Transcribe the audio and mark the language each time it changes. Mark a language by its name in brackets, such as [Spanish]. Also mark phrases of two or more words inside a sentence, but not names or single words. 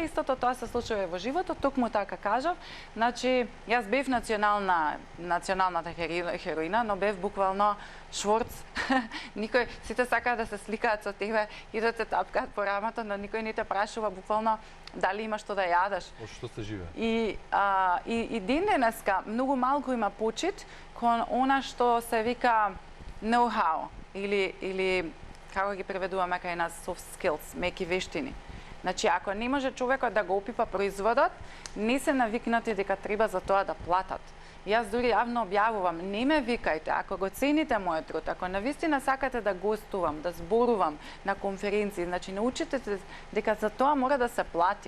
[Macedonian] Истото тоа се случува и во животот, токму така кажав. Значи, јас бев националната хероина, но бев буквално шворц. Сите сакаат да се сликаат со тебе и да те тапкаат по рамото, но никој не те прашува буквално дали имаш што да јадеш. Од што се живее? И ден денеска многу малку има почит кон она што се вика know-how или како ги преведуваме кај нас [English] soft skills, [Macedonian] меки вештини. Значи, ако не може човекот да го опипа производот, не се навикнати дека треба за тоа да платат. Јас дури јавно објавувам, не ме викајте, ако го цените мојот труд, ако навистина сакате да гостувам, да зборувам на конференции, значи научите дека за тоа мора да се плати.